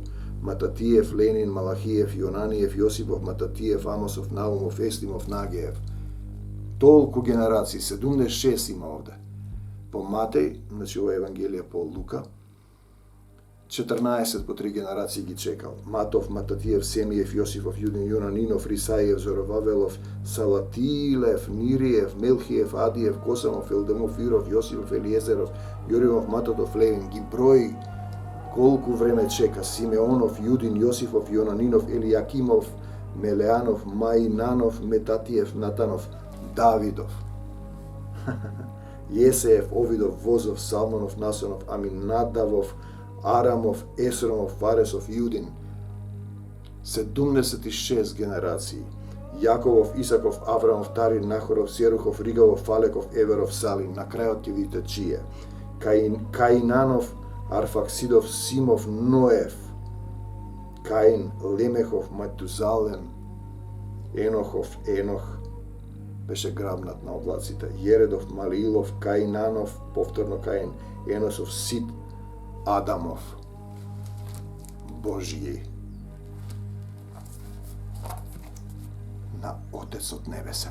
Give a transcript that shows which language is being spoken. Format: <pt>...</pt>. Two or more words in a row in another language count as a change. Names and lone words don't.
<mk>Мататиев, Ленин, Малахиев, Јонаниев, Јосипов, Мататиев, Амосов, Наумов, Естимов, Нагиев. Толку генерации, 76 има овде. По Матеј, значи ова Евангелие по Лука, 14 по 3 генерации ги чекал. Матов, Мататиев, Семиев, Јосифов, Јудин, Јонанинов, Рисаиев, Зоровавелов, Салатилев, Нириев, Мелхиев, Адиев, Косамов, Елдемов, Иров, Јосифов, Елиезеров, Јоримов, Матотов, Левин. Ги брои колку време чека. Симеонов, Јудин, Јосифов, Јонанинов, Елијакимов, Мелеанов, Маинанов, Метатиев, Натанов, Давидов. Јесеев, Овидов, Возов, Салмонов, Насонов, Аминадавов, Арамов, Есромов, Фаресов, Јудин. 76 генерации. Јаковов, Исаков, Аврамов, Тарин, Нахоров, Серухов, Ригавов, Фалеков, Еверов, Салин. На крајот ќе видите чие. Каинанов, Арфаксидов, Симов, Ноев, Каин, Лемехов, Матузален, Енохов, Енох, беше грабнат на облаците, Јередов, Малилов, Каинанов, повторно Каин, Еносов, Сит, Адамов, Божји, на Отецот Небесен.</mk>